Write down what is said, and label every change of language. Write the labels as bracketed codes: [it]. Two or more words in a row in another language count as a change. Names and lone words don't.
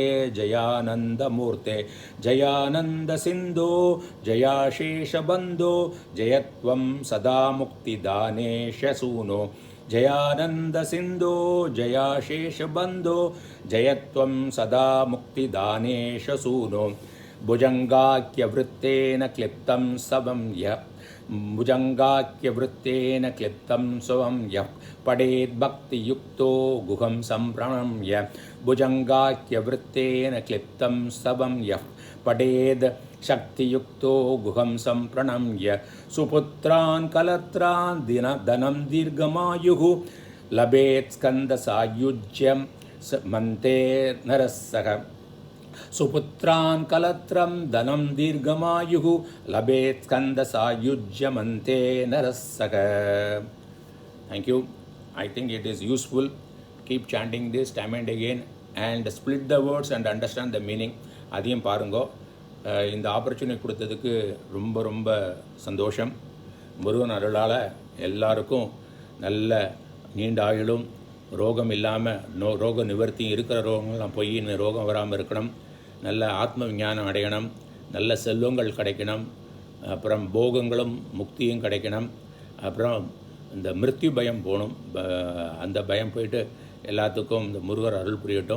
[sa] जयानन्दमूर्ते जयानन्दसिन्धो जयाशेषबन्धो जयत्वं सदा मुक्तिदानेशसूनो जयानन्दसिन्धो जयाशेषबन्धो जयत्वं सदा मुक्तिदानेशसूनो भुजङ्गाख्यवृत्तेन क्लिप्तं सवं यः भुजङ्गाख्यवृत्तेन क्लिप्तं स्वं यः पठेद्भक्तियुक्तो गुहं सम्प्रणम्य भुजङ्गाख्यवृत्तेन क्लिप्तं सवं यः पठेद् शक्तियुक्तो गुहं सम्प्रणम्य सुपुत्रान् कलत्रान् धनं दीर्घमायुः लभेत् स्कन्दसायुज्यं मन्ते नरस्सः सुपुत्रान् कलत्रं धनं दीर्घमायुः लभेत् स्कन्दसायुज्यमन्ते नरस्सः. [en] Thank you. I think it is useful. Keep chanting this time and again and split the words and understand the meaning. [ta] அதையும் பாருங்கோ. இந்த ஆப்பர்ச்சுனிட்டி கொடுத்ததுக்கு ரொம்ப ரொம்ப சந்தோஷம். முருகன் அருளால் எல்லாருக்கும் நல்ல நீண்ட ஆயுளும் ரோகம் இல்லாமல் ரோக நிவர்த்தி இருக்கிற ரோகங்கள்லாம் போய் ரோகம் வராமல் இருக்கணும். நல்ல ஆத்ம விஞ்ஞானம் அடையணும், நல்ல செல்வங்கள் கிடைக்கணும், அப்புறம் போகங்களும் முக்தியும் கிடைக்கணும், அப்புறம் இந்த மிருத்யு பயம் போகணும், அந்த பயம் போயிட்டு எல்லாத்துக்கும் இந்த முருகர் அருள் புரியட்டும்.